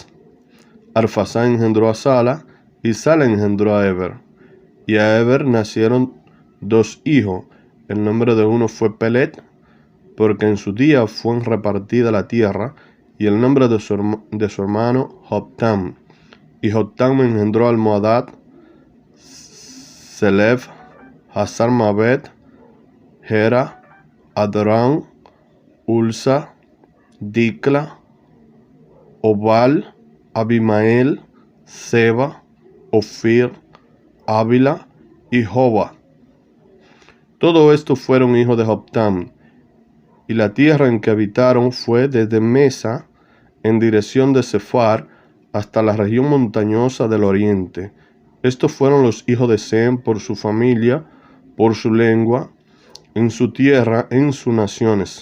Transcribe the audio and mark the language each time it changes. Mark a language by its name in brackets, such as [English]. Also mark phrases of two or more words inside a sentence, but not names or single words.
[Spanish] Arfaxad engendró a Sala, y Sala engendró a Eber. Y a Eber nacieron dos hijos. El nombre de uno fue Pelet, porque en su día fue repartida la tierra, y el nombre de su hermano Joktam. Y Joktam engendró al Moadad, Selef, Hazar-Mabet, Gera, Adorán, Ulsa, Dicla, Obal, Abimael, Seba, Ofir, Ávila y Joba. Todo esto fueron hijos de Joktam. Y la tierra en que habitaron fue desde Mesa, en dirección de Sefar, hasta la región montañosa del oriente. Estos fueron los hijos de Sem por su familia, por su lengua, en su tierra, en sus naciones.